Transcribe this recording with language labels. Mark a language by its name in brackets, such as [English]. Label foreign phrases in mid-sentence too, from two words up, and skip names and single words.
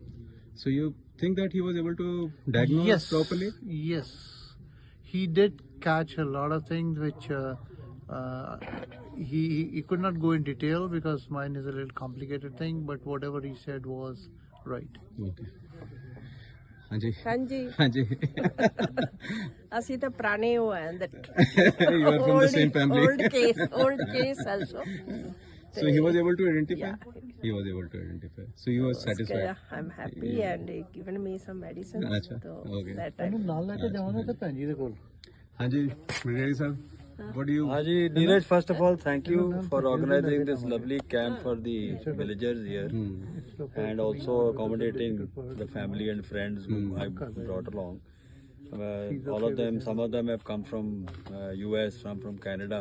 [English] So you think that he was able to diagnose Yes, properly? yes, he did catch a lot of things which he could not go in detail because mine is a little complicated thing, but whatever he said was right. Okay. ਹਾਂਜੀ [Punjabi] ਹਾਂਜੀ ਹਾਂਜੀ ਅਸੀਂ ਤਾਂ ਪੁਰਾਣੇ ਹੋ ਆਂ that [English] You are from the same family. old case also. So he was able to identify? Yeah. He was able to identify. So you were satisfied? I'm happy and they given me some medicine. [Hindi] अच्छा, [English] So okay. that I [Punjabi] ਨਾਲ ਲੈ ਕੇ ਜਾਵਾਂਗਾ ਤੇ ਭੈਣ ਜੀ ਦੇ ਕੋਲ [English] ਹਾਂਜੀ Brigadier ਸਾਹਿਬ what do you Haji Neeraj, first of all, thank you for organizing this lovely camp for the villagers here and also accommodating the family and friends whom I brought along. All of them, some of them have come from US, some from Canada.